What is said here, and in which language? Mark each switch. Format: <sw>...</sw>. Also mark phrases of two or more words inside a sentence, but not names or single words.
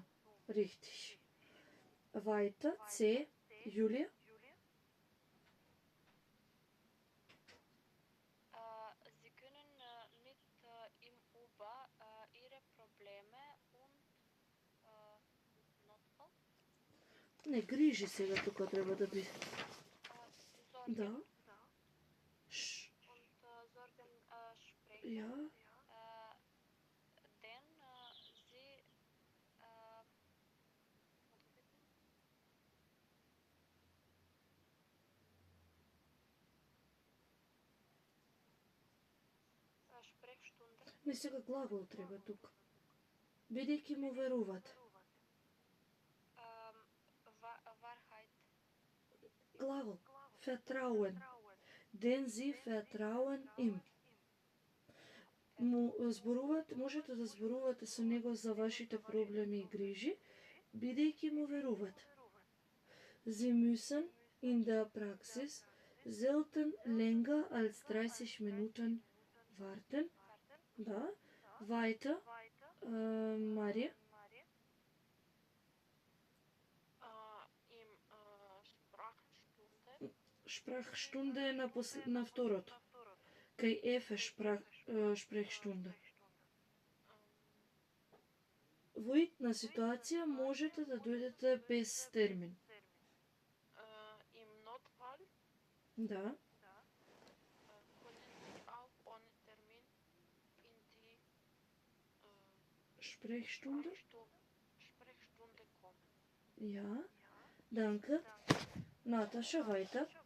<de>Richtig. Weiter, C, Julia. Sie können mit ihm über ihre Probleme und Notfall</de> <mk>Не, грижи сега тука треба да биде.</mk> <de>Sorgen</de> <mk>Да. Ш,</mk> <de>und Sorgen sprechen. ja, Denn sie Sprechstunde.</de> <mk>не сега глагол треба тука. Бидејќи му веруват.</mk> <de>Wahrheit. Глагол. Vertrauen. Den sie vertrauen ihm.</de> <mk>Му зборувате, можете да зборувате со него за вашите проблеми и грижи, бидејќи му верувате.</mk> <de>Sie müssen in der Praxis selten länger als 30 Minuten warten. Da, weiter, Марија. Im Sprachstunde.</de> <mk>Sprachstunde е на второто. Кај ефе Sprechstunde. Во итна ситуација можете да дојдете без термин.</mk> <de>Im Notfall. Da, Können Sie auch ohne Termin in die Sprechstunde? Sprechstunde kommen? Ja, danke. Natascha, weiter.</de>